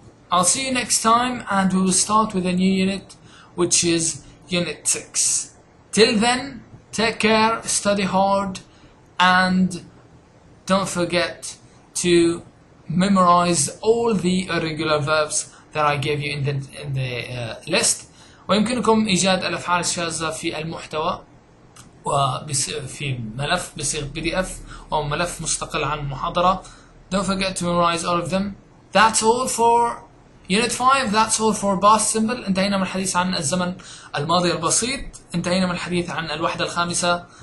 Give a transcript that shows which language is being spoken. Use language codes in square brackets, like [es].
[en] I'll see you next time, and we will start with a new unit, which is Unit 6. Till then, take care, study hard, and don't forget to memorize all the irregular verbs that I gave you in the list. [ar] ويمكنكم إيجاد الأفعال الشاذة في المحتوى وفي ملف بصيغة PDF أو ملف مستقل عن المحاضرة. [en] Don't forget to memorize all of them. That's all for Unit 5. That's all for past simple. [ar] انتهينا من الحديث عن الزمن الماضي البسيط. انتهينا من الحديث عن الوحدة الخامسة.